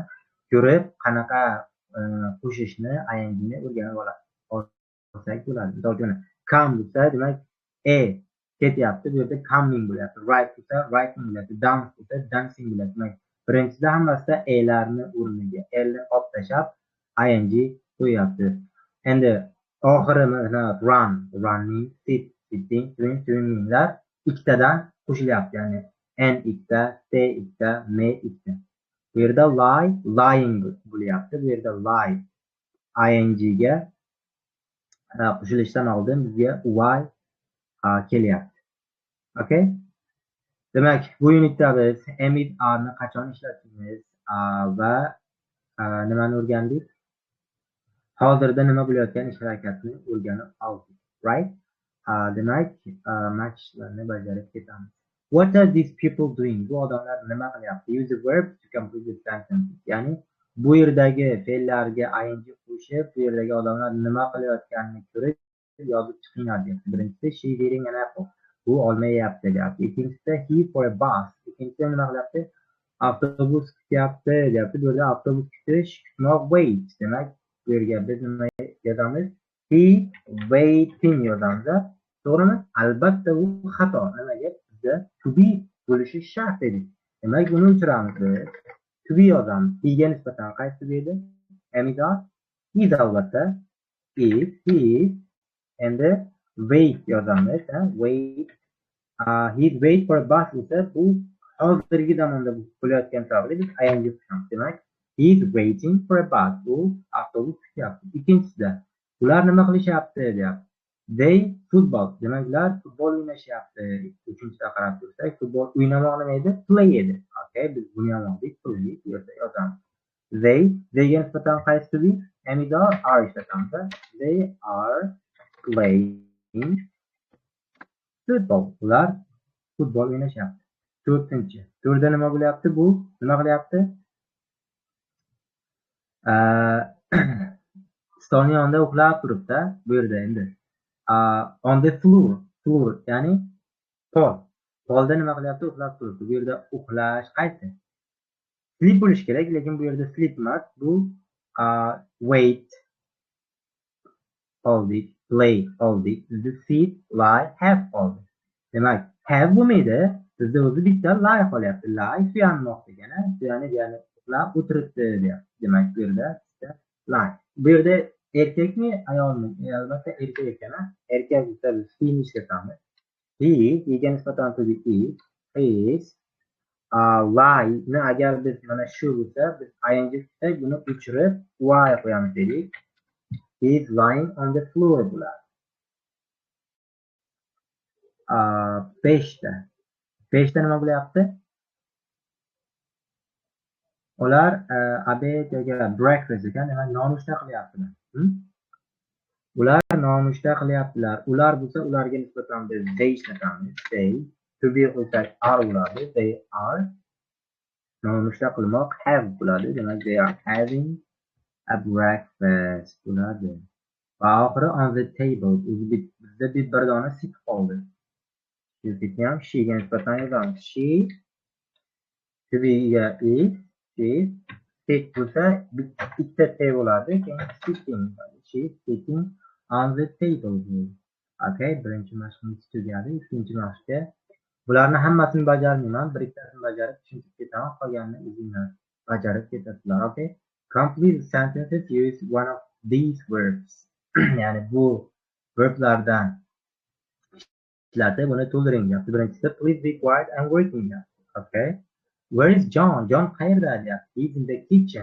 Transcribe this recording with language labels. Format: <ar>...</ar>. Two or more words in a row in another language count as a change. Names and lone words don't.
<uz>Ko'rib, qanaqa qo'shishni, ingni o'rganib olsak bo'ladi. Misol uchun, come desa, demak ketyapti, bu yerda coming bo'lyapti. Write desa, writing bo'lyapti. Dance desa, dancing bo'lyapti. Demak, birinchida hammasida larni o'rniga ni olib tashlab ing qo'yyapti. Endi oxiri mana</uz> <en>run, running, sit, sitting, swim,</en> <uz>swimminglar ikkitadan qo'shilyapti. Ya'ni n ikkita, stay ikkita, may ikkita. Bu yerda</uz> <en>lie, lying</en> <uz>bo'lyapti. Bu yerda lie ing ga qo'shilishdan oldin bizga y kelyapti. Okay? Demak, bu unitda biz</uz> <en>am is are</en> <uz>ni qachon ishlatamiz va nimani o'rgandik? Hozirda nima bo'layotgan ish harakatini o'rganib oldik.</uz> <en>Right?</en> <uz>Demak, matchlarni bajarib ketamiz.</uz> <en>What are these people doing?</en> <uz>Bu odamlar nima qilyapti?</uz> <en>Use the verb to complete the sentence.</en> <uz>Ya'ni bu yerdagi fe'llarga ing qo'shib, bu yerdagi odamlar nima qilayotganini ko'rib yozib chiqinglar deyapti.</uz> <en>Birinchisi she is eating an apple.</en> <uz>Bu olma yeyapti deyapti.</uz> <en>Ikkinchisida he for a bus.</en> <uz>Ikkinchisida nima qilyapti? Avtobus kutyapti deyapti. Bu yerda avtobus kutish, kutmoq wait. Demak, bu yerga biz nima yozamiz?</uz> <en>He waiting</en> <uz>yozamiz. To'g'rimi? Albatta u xato. Nimaga? Bizda</uz> <en>to be</en> <uz>bo'lishi shart edi. Demak, buni o'chiramiz biz.</uz> <en>To be</en> <uz>yozamiz. He ga nisbatan qaysi edi? Amidor. Is albatta.</uz> <en>Is, he is.</en> <uz>Endi wait yozamiz. Wait.</uz> <en>He's wait for a bus</en> <uz>esa bu hozirgi zamonda bo'layotgan sababli biz ing qo'shamiz. Demak,</uz> <en>he's waiting for a bus.</en> <uz>Bu avtobus kutyapti. Ikkinchisida ular nima qilishyapti deyapti.</uz> <en>They football.</en> <uz>Demak, ular futbol o'ynashyapti. Uchinchida qarab tursak, futbol o'ynamoq nima edi? Play edi. Okay, biz buni ham oldik. Play bu yerda yozamiz. They ga nisbatan qaysi edi? Amidor are ishlatamiz.</uz> <en>They are playing football.</en> <uz>Ular futbol o'ynashyapti. To'rtinchi. To'rda nima bo'lyapti? Bu nima qilyapti? Stolning yonida uxlab turibdi. Bu yerda endi</uz> <en>on the floor.</en> <uz>Floor ya'ni pol. Polda nima qilyapti? Uxlab turibdi. Bu yerda uxlash qaysi? Sleep bo'lish kerak, lekin bu yerda sleep emas. Bu wait oldik, play oldik, bizda sit, lie, have oldik. Demak, have bo'lmaydi. Bizda o'zi bitta lie qolyapti. Lie suyanmoq degani, ya'ni uxlab o'tiribdi deyapti. Demak, bu yerda lie. Bu yerda erkakmi, ayolmi? Albatta erkak ekan. Erkak esa biz he ni ishlatamiz. He ga nisbatan</uz> <en>to be is lie</en> <uz>ni agar biz mana shu bo'lsa, biz ing tutsak, buni o'chirib y qo'yamiz dedik.</uz> <en>He is lying on the floor bo'ladi.</en> <uz>5ta. 5ta nima bo'lyapti? Ular obedga breakfast ekan, demak nonushta qilyaptilar. Ular nonushta qilyaptilar. Ular bo'lsa, ularga nisbatan biz they ishlatamiz.</uz> <en>They to be</en> <uz>qo'ysak are bo'ladi.</uz> <en>They are</en> <uz>nonushta qilmoq have bo'ladi. Demak,</uz> <en>they are having a breakfast bo'ladi. Va oxiri on the table.</en> <uz>Bizda bir dona sit qoldi. Sitni ham she ga nisbatan yozamiz.</uz> <en>She to be</en> <uz>ga is,</uz> <en>she sit</en> <uz>bo'lsa bitta t bo'ladi. Keyin sitting.</uz> <en>She sitting on the table.</en> <uz>Okay, birinchi mashqimiz tugadi. Ikkinchi mashqqa bularni hammasini bajarmayman. Bir ikkitasini bajarib tushunib ketaman. Qolganini o'zinglar bajarib ketasizlar.</uz> <en>Okay? Complete sentences use one of these verbs.</en> <uz>Ya'ni bu verblardan ishlatib buni to'ldiring deyapti.</uz> <en>Birinchisi please be quiet and working deyapti. Okay? Where is John? John</en> <uz>qayerda deyapti.</uz> <en>He's in the kitchen.</en>